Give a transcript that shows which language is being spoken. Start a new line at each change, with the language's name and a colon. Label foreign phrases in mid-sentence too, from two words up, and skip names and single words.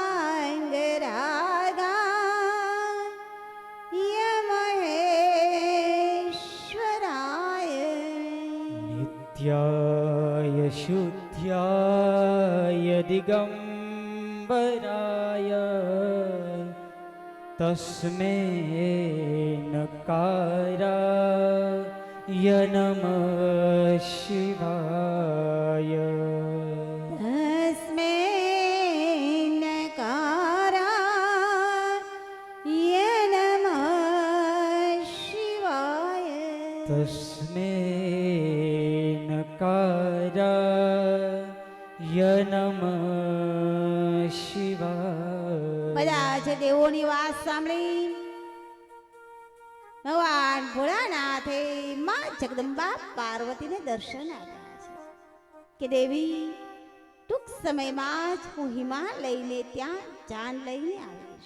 Sanskrit: ભસ્માંગરાગા યમહે नित्याय शुद्ध्याय दिगंबराय तस्मै नकाराय नमः शिवाय तस्मै नकाराय नमः शिवाय तस्मै नकाराय नमः शिवाय
Gujarati: બધા જ દેવોની વાત સાંભળી ભગવાન ભોળાનાથે માં જગદંબા પાર્વતીને દર્શન આપ્યા છે કે દેવી ટૂંક સમયમાં જ હું હિમાલયને ત્યાં જાન લઈને આવીશ.